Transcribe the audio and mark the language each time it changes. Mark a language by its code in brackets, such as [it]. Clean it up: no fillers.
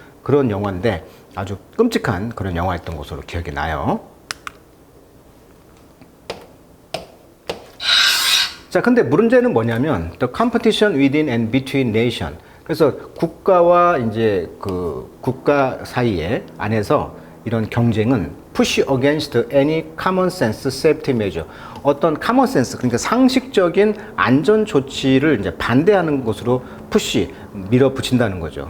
[ko] 그런 영화인데 아주 끔찍한 그런 영화였던 것으로 기억이 나요. 자, 근데 문제는 뭐냐면 [en] the competition within and between nation. [ko] 그래서 국가와 이제 그 국가 사이에 안에서 이런 경쟁은 [en] push against any common sense safety measure. [ko] 어떤 [en] common sense, [ko] 그러니까 상식적인 안전 조치를 이제 반대하는 것으로 push, 밀어붙인다는 거죠.